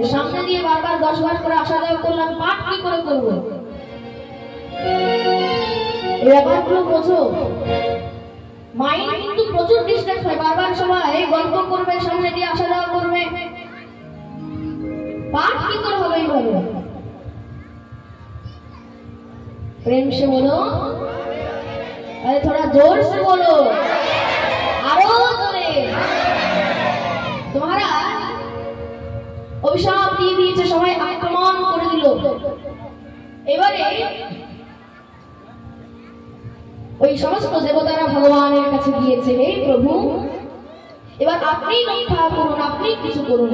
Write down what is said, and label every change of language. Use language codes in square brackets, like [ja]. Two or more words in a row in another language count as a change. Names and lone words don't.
[bn] সামনে দিয়ে বারবার 10 বার করে আসা যাওয়া করলাম, পাঠ কি করে করবো? এই ব্যাপারগুলো বোঝো। মাইন্ড কিন্তু প্রচুর ডিস্ট্রাক্ট হয়, বারবার সবাই গল্প করবে, সামনে দিয়ে আসা যাওয়া করবে, পাঠ কি করে হবে এইভাবে? [hi] प्रेम से बोलो, अरे थोड़ा जोर से बोलो, [bn] আরো জোরে। तुम्हारा অভিশাপ দিয়ে দিয়েছে, সবাই আক্রমণ করে দিল। এবারে ওই সমস্ত দেবতারা ভগবানের কাছে গিয়েছে, হে প্রভু এবার আপনি রক্ষা করুন, আপনি কিছু করুন।